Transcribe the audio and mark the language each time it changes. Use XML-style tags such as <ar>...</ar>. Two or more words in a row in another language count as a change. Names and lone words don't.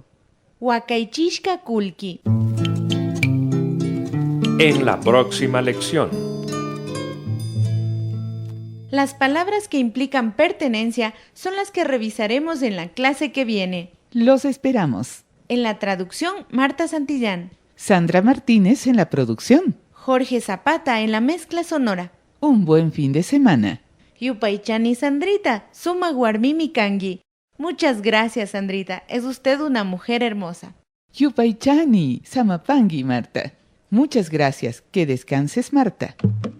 <qu>Huacaichishka kulki.</qu> <es>En la próxima lección. Las palabras que implican pertenencia son las que revisaremos en la clase que viene. Los esperamos. En la traducción, Marta Santillán. Sandra Martínez en la producción. Jorge Zapata en la mezcla sonora. Un buen fin de semana.</es> <qu>Yupaychani Sandrita, suma guarmimi kangi.</qu> <es>Muchas gracias, Sandrita. Es usted una mujer hermosa.</es> <qu>Yupaychani, Samapangi, Marta.</qu> <es>Muchas gracias. Que descanses, Marta.</es>